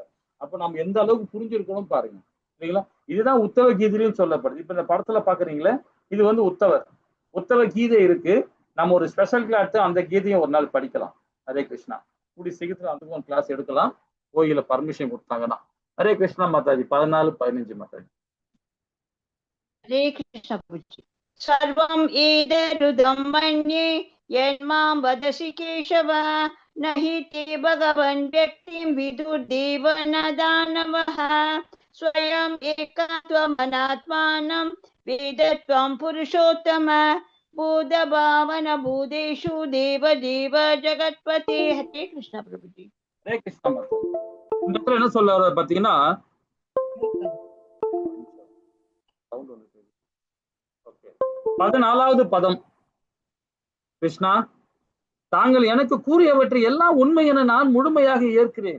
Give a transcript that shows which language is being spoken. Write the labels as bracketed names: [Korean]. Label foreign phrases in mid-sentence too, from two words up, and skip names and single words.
[Tamil] அப்ப நம்ம எந்த அளவுக்கு புரிஞ்சிருக்கணும் பாருங்க இல்லைங்களா? இதுதான் உத்தவ கீதையிலும் சொல்லப்படுது. இப்ப இந்த படத்துல பாக்குறீங்களே, இது உத்தவ கீதை இருக்கு. நம்ம ஒரு [English] special class [Tamil] அந்த கீதையும் ஒரு நாள் படிக்கலாம். ஹரே கிருஷ்ணா. கூடி சீக்கிரத்துல அதுக்கும் கிளாஸ் எடுக்கலாம், கோயில பர்மிஷன் கொடுத்தாங்கன்னா. ஹரே கிருஷ்ணா மாதாஜி. 14, 15 மாதாஜி. [Hindi] हरे कृष्ण प्रभुजी। [Sanskrit] सर्वं एतदुदं मन्ये यन्मां वदसि केशव, न हि ते भगवन् व्यक्तिं विदुर्देव न दानवः। स्वयं एकात्वमनात्मानं वेदत्वं पुरुषोत्तम, भूतभावन भूतेषु देवदेव जगत्पते। [Hindi] हरे कृष्ण प्रभुजी। [Tamil] ஹரே கிருஷ்ணா மாதாஜி. இந்த இடத்துல என்ன சொல்ல பாத்தீங்கன்னா, 14வது பதம், கிருஷ்ணா தாங்கள் எனக்கு கூறியவற்றை எல்லாம் உண்மை என நான் முழுமையாக ஏற்கிறேன்.